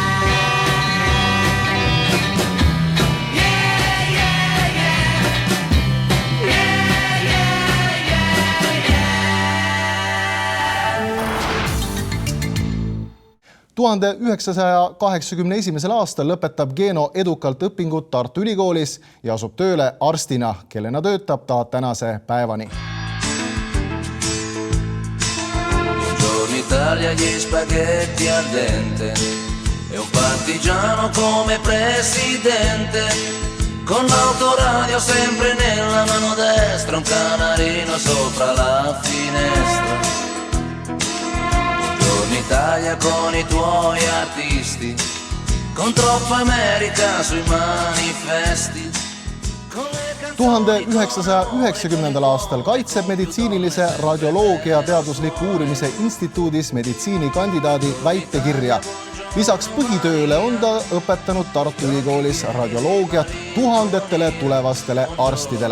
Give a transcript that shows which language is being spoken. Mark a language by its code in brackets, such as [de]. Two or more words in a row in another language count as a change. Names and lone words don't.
[en] Yeah, yeah, yeah. Yeah, yeah, yeah, yeah. [et] 1981. aastal lõpetab Geno edukalt õpingud Tartu Ülikoolis ja asub tööle arstina, kellena töötab ta tänase päevani. [it] Buongiorno Italia, gli spaghetti al dente e un partigiano come presidente, con l'autoradio sempre nella mano destra, un canarino sopra la finestra. Buongiorno Italia con i tuoi artisti, con troppa America sui manifesti. [et] 1990. aastal kaitseb meditsiinilise radioloogia teadusliku uurimise instituudis meditsiinikandidaadi väitekirja. Lisaks põhitööle on ta õpetanud Tartu Ülikoolis radioloogiat tuhandetele tulevastele arstidele.